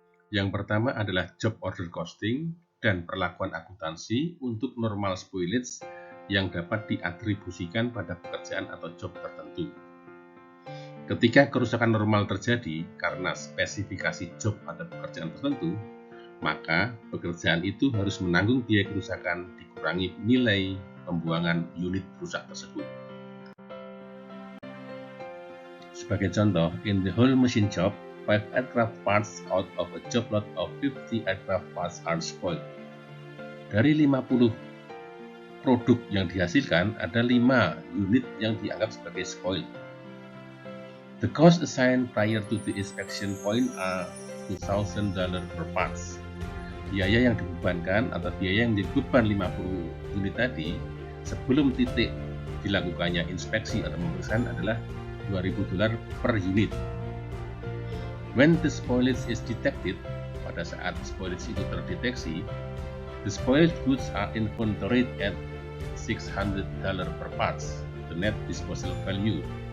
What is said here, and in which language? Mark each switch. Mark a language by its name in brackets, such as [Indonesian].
[Indonesian] Yang pertama adalah job order costing dan perlakuan akuntansi untuk normal spoilage yang dapat diatribusikan pada pekerjaan atau job tertentu. Ketika kerusakan normal terjadi karena spesifikasi job pada pekerjaan tertentu, maka pekerjaan itu harus menanggung biaya kerusakan dikurangi nilai pembuangan unit rusak tersebut. Sebagai contoh, [English] in the whole machine job, 5 aircraft parts out of a job lot of 50 aircraft parts are spoiled. [Indonesian] Dari 50 produk yang dihasilkan, ada 5 unit yang dianggap sebagai spoiled. [English] The cost assigned prior to the inspection point are $2,000 per parts. [Indonesian] Biaya yang dibebankan atau biaya yang dibeban 50 unit tadi sebelum titik dilakukannya inspeksi atau pemeriksaan adalah $2,000 per unit. [English] When the spoilage is detected, [Indonesian] pada saat spoilage itu terdeteksi, [English] the spoiled goods are inventoried at $600 per parts, the net disposal value.